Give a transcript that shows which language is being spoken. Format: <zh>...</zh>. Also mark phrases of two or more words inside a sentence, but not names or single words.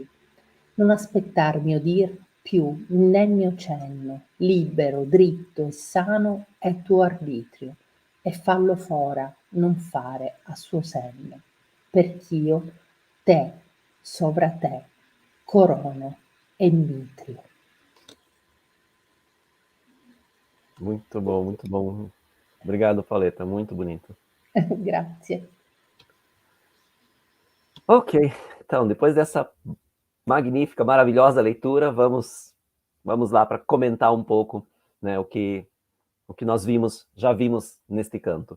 <it>Non aspettar mio dir più né mio cenno, libero, dritto e sano è tuo arbitrio, e fallo fora, non fare a suo senno, perch'io te, sovra te, corono e mitrio.</it> <pt>Muito bom, muito bom. Obrigado, Pauleta, muito bonito.</pt> <it>Grazie.</it> <pt>Ok, então, depois dessa magnífica, maravilhosa leitura, vamos lá para comentar um pouco, né, o que nós já vimos neste canto.</pt>